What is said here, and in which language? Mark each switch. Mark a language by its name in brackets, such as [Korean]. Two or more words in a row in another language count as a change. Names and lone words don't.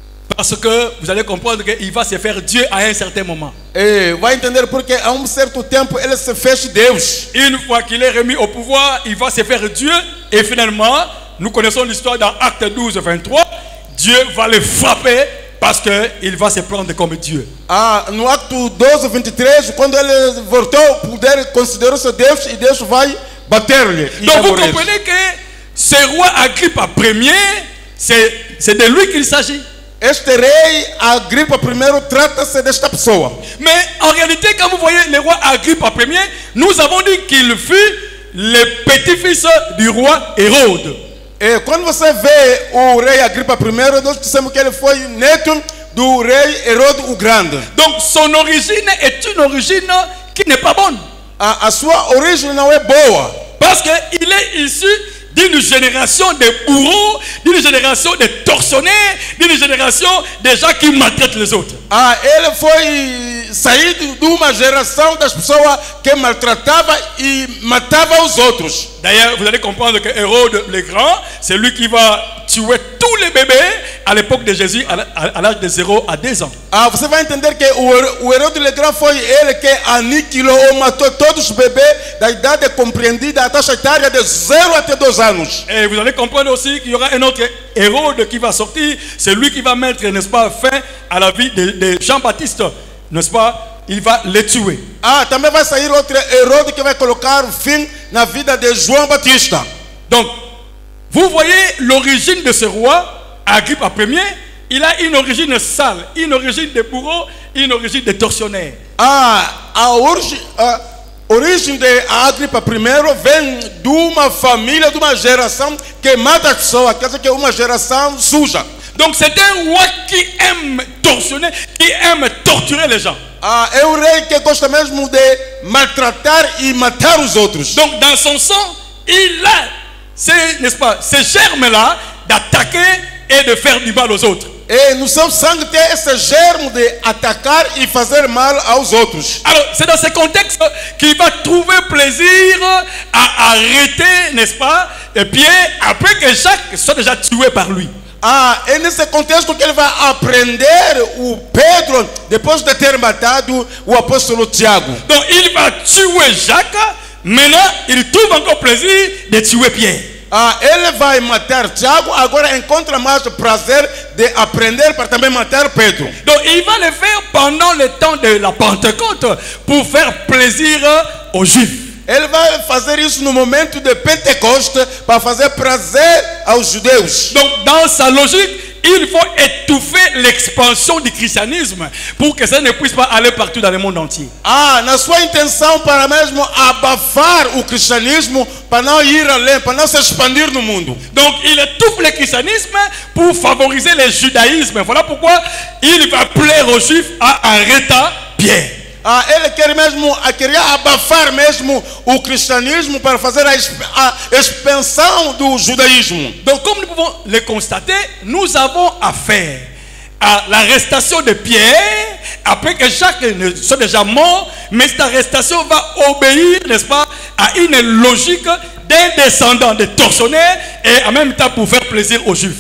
[French] Parce que vous allez comprendre qu'il va se faire Dieu à un certain moment. [Portuguese] E vai entender porque a certo tempo ele se fez Deus. [French] Une fois qu'il est remis au pouvoir, il va se faire Dieu. Et finalement, nous connaissons l'histoire dans Acte 12, 23. Dieu va le frapper parce qu'il va se prendre comme Dieu. [Portuguese] No Acto 12, 23, quando ele voltou, poder considerou-se Deus e Deus vai bater-lhe. [French] Donc vous comprenez que ce roi Agrippa Ier, c'est de lui qu'il s'agit. [Portuguese] Este rei Agripa I trata-se desta pessoa. [French] Mais en réalité, quand vous voyez le roi Agrippa Ier, nous avons dit qu'il fut le petit-fils du roi Hérode. [Portuguese] E quando você vê o rei Agripa I, nós dissemos que ele foi neto do rei Herodes o Grande. [French] Donc son origine est une origine qui n'est pas bonne. [Portuguese] A sua origem não é boa. [French] Parce qu'il est issu d'une génération de bourreaux, d'une génération de tortionnaires, d'une génération de gens qui maltraitent les autres. [Portuguese] Ele foi saído de uma geração das pessoas que maltratava e matava os outros. [French] D'ailleurs, vous allez comprendre que Hérode le Grand, c'est lui qui va tuer tous les bébés à l'époque de Jésus à l'âge de 0 à 2 ans. [Portuguese] Você vai entender que o Herodes [French] le Grand [Portuguese] foi ele que aniquilou ou matou todos os bebês da idade compreendida à taxa etária de 0 até 2 anos. [French] Et vous allez comprendre aussi qu'il y aura un autre Hérode qui va sortir, c'est lui qui va mettre, n'est-ce pas, fin à la vie de Jean-Baptiste, n'est-ce pas? Il va les tuer. [Portuguese] Também vai sair outro Herodes que vai colocar fim na vida de João Batista. [French] Donc, vous voyez l'origine de ce roi, Agrippa Ier, il a une origine sale, une origine de bourreau, une origine de tortionnaire. [Portuguese] A origem de Agripa I vem de uma família, de uma geração que mata as pessoas, quer dizer que é uma geração suja. [French] Donc c'est un roi qui aime tortionner, qui aime torturer les gens. [Portuguese] É um rei que gosta mesmo de maltratar e matar os outros. [French] Donc dans son sang, il a, n'est-ce pas, ces germes-là d'attaquer et de faire du mal aux autres. [Portuguese] E no seu sangue tem esse germe de atacar e fazer mal aos outros. [French] Alors c'est dans ce contexte qu'il va trouver plaisir à arrêter, n'est-ce pas, Pierre, après que Jacques soit déjà tué par lui. [Portuguese] É nesse contexto que ele vai aprender o Pedro depois de ter matado o apóstolo Tiago. [French] Donc il va tuer Jacques, maintenant il trouve encore plaisir de tuer Pierre. [Portuguese] Ele vai matar Tiago, agora encontra mais prazer de aprender para também matar Pedro. [French] Donc il va le faire pendant le temps de la Pentecôte pour faire plaisir aux Juifs. [Portuguese] Ele vai fazer isso no momento de Pentecoste para fazer prazer aos judeus. [French] Donc dans sa logique, il faut étouffer l'expansion du christianisme pour que ça ne puisse pas aller partout dans le monde entier. [Portuguese] Na sua intenção para mesmo abafar o cristianismo para não ir além, para não se expandir no mundo. [French] Donc il étouffe le christianisme pour favoriser le judaïsme. Voilà pourquoi il va plaire aux Juifs à arrêter Pierre. [Portuguese] Ele queria abafar mesmo o cristianismo para fazer a expansão do judaísmo. [French] Donc comme nous pouvons le constater, nous avons affaire à l'arrestation de Pierre après que Jacques soit déjà mort, mais cette arrestation va obéir, n'est-ce pas, à une logique d'un descendant de tortionnaire et en même temps pour faire plaisir aux Juifs.